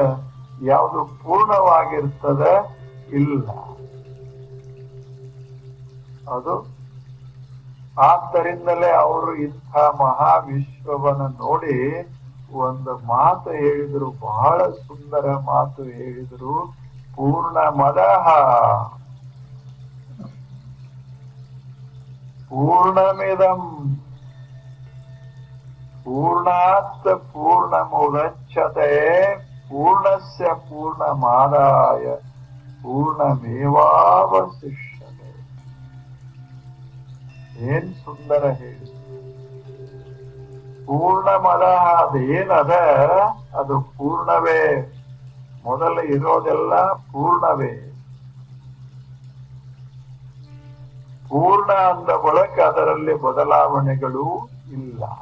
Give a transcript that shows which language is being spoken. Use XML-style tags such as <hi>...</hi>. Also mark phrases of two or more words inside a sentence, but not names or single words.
<kn>ಯಾವುದು ಪೂರ್ಣವಾಗಿರ್ತದೆ? ಇಲ್ಲ. ಅದು ಆದ್ದರಿಂದಲೇ ಅವರು ಇಂಥ ಮಹಾವಿಶ್ವವನ್ನು ನೋಡಿ ಒಂದು ಮಾತು ಹೇಳಿದ್ರು, ಬಹಳ ಸುಂದರ ಮಾತು ಹೇಳಿದ್ರು.</kn> <sa>ಪೂರ್ಣಮದಃ ಪೂರ್ಣಮಿದಂ ಪೂರ್ಣಾತ್ ಪೂರ್ಣಮುದಚ್ಯತೆ ಪೂರ್ಣಸ್ಯ ಪೂರ್ಣಮಾದಾಯ ಪೂರ್ಣಮೇವಾವಶಿಷ್ಯತೆ.</sa> <kn>ಏನ್ ಸುಂದರ ಹೇಳಿ. ಪೂರ್ಣಮದಃ ಅದೇನದ ಅದು ಪೂರ್ಣವೇ. ಮೊದಲು ಇರೋದೆಲ್ಲ ಪೂರ್ಣವೇ. ಪೂರ್ಣ ಅಂದ ಬಳಿಕ ಅದರಲ್ಲಿ ಬದಲಾವಣೆಗಳು ಇಲ್ಲ.</kn>